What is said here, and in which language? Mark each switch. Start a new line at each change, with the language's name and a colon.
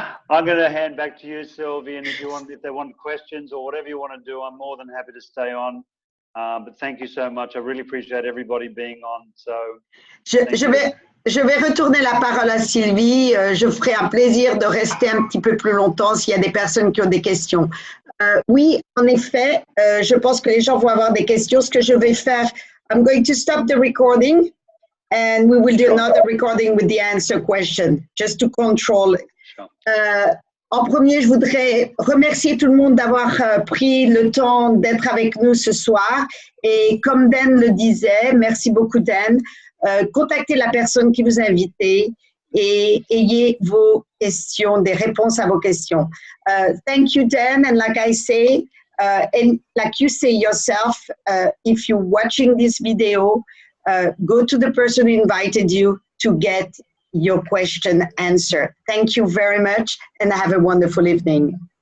English: I'm going to hand back to you, Sylvie, and if they want questions or whatever you want to do, I'm more than happy to stay on. But thank you so much. I really appreciate everybody being on. So
French: je vais retourner la parole à Sylvie. Je ferai un plaisir de rester un petit peu plus longtemps s'il y a des personnes qui ont des questions. Oui, en effet, je pense que les gens vont avoir des questions. Ce que je vais faire,
English: I'm going to stop the recording and we will do another recording with the answer question, just to control it.
French: En premier, je voudrais remercier tout le monde d'avoir pris le temps d'être avec nous ce soir. Et comme Dan le disait, merci beaucoup Dan, contactez la personne qui vous a invité et ayez vos questions, des réponses à vos questions.
English: Thank you Dan, and like I say, and like you say yourself, if you're watching this video, go to the person who invited you to get your question answered. Thank you very much and have a wonderful evening.